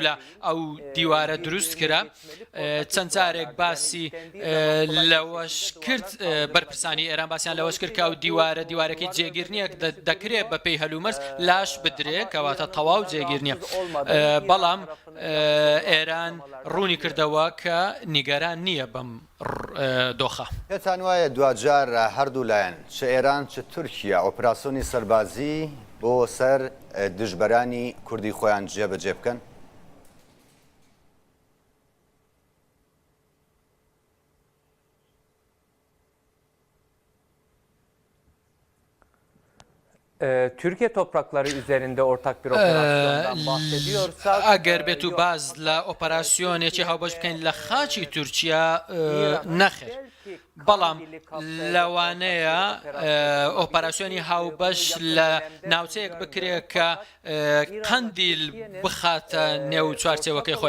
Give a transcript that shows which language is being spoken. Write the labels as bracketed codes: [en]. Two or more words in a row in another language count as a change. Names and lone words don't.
[ckb] لە ئەو دیوارە دروست کرا چەند جارێک باسی لەوەش کرد بەرپرسانی ئێران باسییان لەوەش کرد کە ئەو دیوارەکەی جێگیر نییە دەکرێت بە پێی هەلومەرز لاش بدرێت کەواتە تەواو جێگیر نییە بەڵام ئێران ڕوونی کردەوە کە نیگەران نییە بەم دۆخە. پێتان وایە دوجار هەردوو لایەن چ ئێران چ تورکیا ئۆپراسیۆنی سەربازی بۆ سەر دژبەرانی کوردی خۆیان جێبەجێ بکەن؟ [tr] Türkiye toprakları üzerinde ortak bir operasyondan bahsediyorsak [ckb] ئەگەر بێت و باز لە ئۆپەراسیۆنێکی هاوبەش بکەین لە خاچی تورکیا نەخێر بەڵام لەوانەیە ئۆپەراسیۆنی هاوبەش لە ناوچەیەک بکرێت کە قەندیل بخاتە نێو چوارچێوەکەی خۆی